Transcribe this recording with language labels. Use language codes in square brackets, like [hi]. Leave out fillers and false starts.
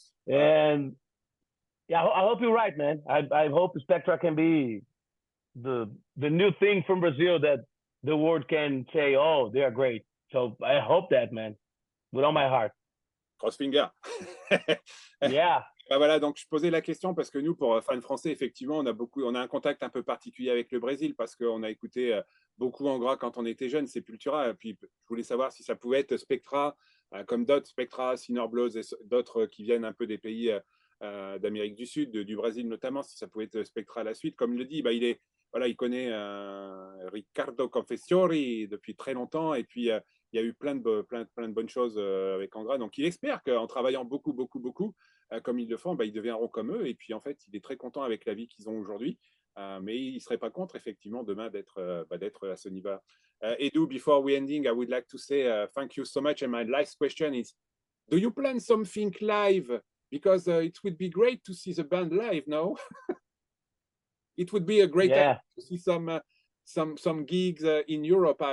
[en] And yeah, I hope you're right, man. I hope Spektra can be the new thing from Brazil that the world can say, oh, they are great. So I hope that, man, with all my heart. Cross finger. Yeah. [fr] Bah voilà, donc je posais la question parce que nous, pour fans français, effectivement, on a un contact un peu particulier avec le Brésil parce qu'on a écouté beaucoup Angra quand on était jeune, Sepultura. Et puis je voulais savoir si ça pouvait être Spektra, comme d'autres, Spektra, Blues et d'autres qui viennent un peu des pays d'Amérique du Sud, du Brésil notamment, si ça pouvait être Spektra à la suite. Comme il le dit, bah, il connaît Riccardo Confessori depuis très longtemps, et puis il y a eu plein de bonnes choses avec Angra. Donc il espère qu'en travaillant beaucoup, comme ils le font, bah, ils deviendront comme eux. Et puis en fait, il est très content avec la vie qu'ils ont aujourd'hui. Mais il ne serait pas contre, effectivement, demain d'être à ce niveau. [en] Edu, before we ending, I would like to say thank you so much. And my last question is, do you plan something live? Because it would be great to see the band live, no? It would be a great time to see some gigs in Europe.